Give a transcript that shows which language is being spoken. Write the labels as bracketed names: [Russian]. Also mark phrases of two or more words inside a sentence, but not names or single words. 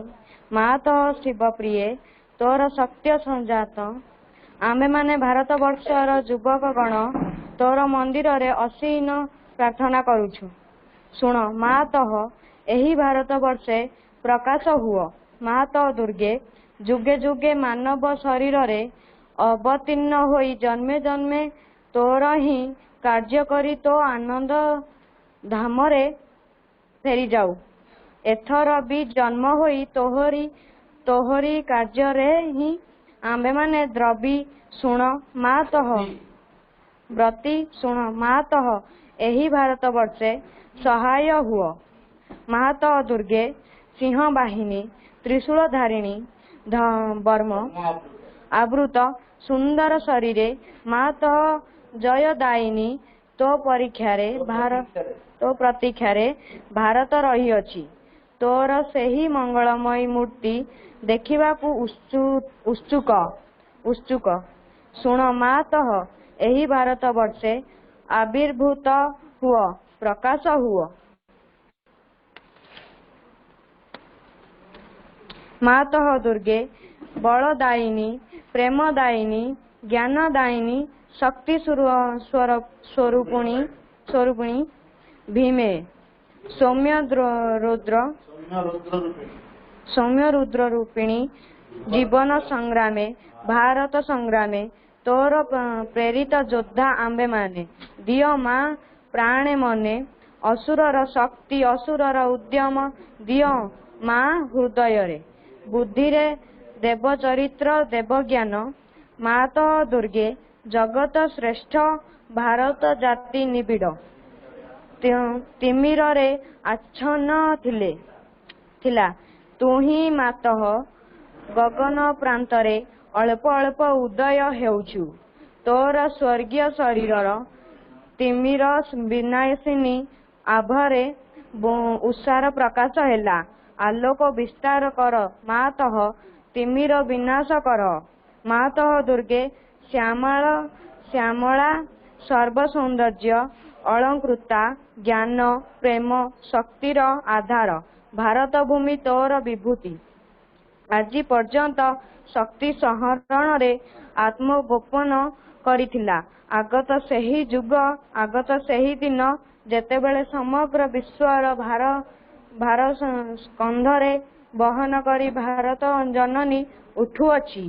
[Odia] ମାତଃ ଶିବପ୍ରିୟେ ତୋର ସତ୍ୟ ସଂଜାତ ଆମେ ମାନେ ଭାରତ ବର୍ଷର ଯୁବକ ଗଣ ତୋର ମନ୍ଦିର ରେ ଅସୀନ ପ୍ରାର୍ଥନା କରୁଛୁ। ଶୁଣ ମାତଃ ଏହି ଭାରତ ବର୍ଷେ ପ୍ରକାଶ ହୁଅ। ମାତଃ ଦୁର୍ଗେ ଯୁଗେ ଯୁଗେ ମାନବ ଶରୀର ରେ ଅବତୀର୍ଣ୍ଣ ହୋଇ ଜନ୍ମେ ଜନ୍ମେ ତୋର ହି କାର୍ଯ୍ୟ କରି ତୋ ଆନନ୍ଦ ଧାମ ରେ ଫେରି ଯାଉ। ଏଥର ଭି ଜନ୍ମ ହୋଇ ତୋହରି କାର୍ଯ୍ୟ ରେ ହି ଆମ୍ଭେ ମାନେ ଦ୍ରବି। ଶୁଣ ମାତଃ ବ୍ରତୀ ଶୁଣ ମାତଃ ଏହି ଭାରତ ବର୍ଷେ ସହାୟ ହୁଅ। ମାତଃ ଦୁର୍ଗେ ସିଂହ ବାହିନୀ ତ୍ରିଶୂଳ ଧାରିଣୀ ବର୍ମ ଆବୃତ ସୁନ୍ଦର ଶରୀରେ ମାତଃ ଜୟଦାୟିନୀ ତୋ ପ୍ରତୀକ୍ଷାରେ ଭାରତ ରହି ଅଛି। ତୋର ସେହି ମଙ୍ଗଳମୟୀ ମୂର୍ତ୍ତି ଦେଖିବାକୁ ଉତ୍ସୁକ। ଶୁଣ ମାତଃ ଏହି ଭାରତ ବର୍ଷେ ଆବିର୍ଭୂତ ହୁଅ ପ୍ରକାଶ ହୁଅ। ମାତଃ ଦୁର୍ଗେ ବଳଦାୟିନୀ ପ୍ରେମଦାୟିନୀ ଜ୍ଞାନଦାୟିନୀ ଶକ୍ତି ସ୍ୱରୂପିଣୀ ଭୀମେ ସୌମ୍ୟ ରୁଦ୍ର ରୂପିଣୀ ଜୀବନ ସଂଗ୍ରାମେ ଭାରତ ସଂଗ୍ରାମେ ତୋର ପ୍ରେରିତ ଯୋଦ୍ଧା ଆମ୍ବେ ମାନେ ଦିଅ ମାଁ ପ୍ରାଣେ ମନେ ଅସୁରର ଶକ୍ତି ଅସୁରର ଉଦ୍ୟମ ଦିଅ ମାଁ ହୃଦୟ ରେ ବୁଦ୍ଧି ରେ ଦେବ ଚରିତ୍ର ଦେବ ଜ୍ଞାନ। ମାତଃ ଦୁର୍ଗେ ଜଗତ ଶ୍ରେଷ୍ଠ ଭାରତ ଜାତି ନିବିଡ଼ ତିମିର ରେ ଆଚ୍ଛନ୍ନ ଥିଲା ତୁ ହି ମାତଃ ଗଗନ ପ୍ରାନ୍ତରେ ଅଳ୍ପ ଅଳ୍ପ ଉଦୟ ହେଉଛୁ। ତୋର ସ୍ୱର୍ଗୀୟ ଶରୀରର ତିମିର ବିନାଶିନୀ ଆଭାରେ ଉଷାର ପ୍ରକାଶ ହେଲା। ଆଲୋକ ବିସ୍ତାର କର ମାତଃ ତିମିର ବିନାଶ କର। ମାତଃ ଦୁର୍ଗେ ଶ୍ୟାମଳା ସର୍ବ ସୌନ୍ଦର୍ଯ୍ୟ ଅଳଙ୍କୃତା ଜ୍ଞାନ ପ୍ରେମ ଶକ୍ତିର ଆଧାର ଭାରତ ଭୂମି ତୋର ବିଭୂତି। ଆଜ ପର୍ଯ୍ୟନ୍ତ ଶକ୍ତି ସହରଣ ରେ ଆତ୍ମଗୋପନ କରିଥିଲା। ଆଗତ ସେହି ଯୁଗ ଆଗତ ସେହି ଦିନ ଯେତେବେଳେ ସମଗ୍ର ବିଶ୍ୱର ଭାର ସ୍କନ୍ଧରେ ବହନ କରି ଭାରତ ଜନନୀ ଉଠୁଅଛି।